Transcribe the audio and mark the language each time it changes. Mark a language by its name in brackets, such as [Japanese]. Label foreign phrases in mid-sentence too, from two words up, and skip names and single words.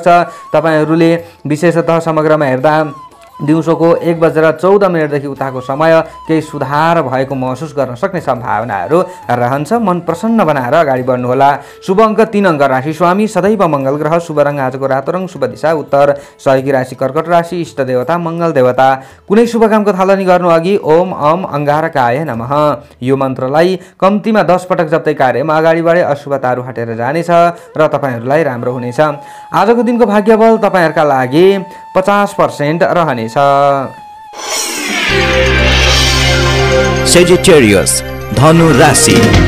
[Nepali] तपाईहरूले विशेषतः समग्रमा हेर्दा दिउँसोको 1:14 देखि उताको समय केही सुधार भएको महसुस गर्न सक्ने सम्भावनाहरू रहन्छ। मन प्रसन्न बनाएर अगाडि बढ्नुहोला। शुभ अङ्क 3 अङ्क राशि स्वामी सदैव मङ्गल ग्रह। शुभ रङ आजको रातो रङ, शुभ दिशा उत्तर, सहयोगी राशि कर्कट राशि, इष्ट देवता मङ्गल देवता। कुनै शुभ कामको थालनी गर्नु अघि [Sanskrit] ओम अम अंगारकाय नमः [Nepali] यो मन्त्रलाई कम्तीमा 10 पटक जप्दै कार्यमा अगाडि बढे अशुभताहरू हटेर जानेछ र तपाईहरूलाई राम्रो हुनेछ। आजको दिनको भाग्यबल तपाईहरूका लागि 50% रहनेछ। सेजिटेरियस धनु राशि।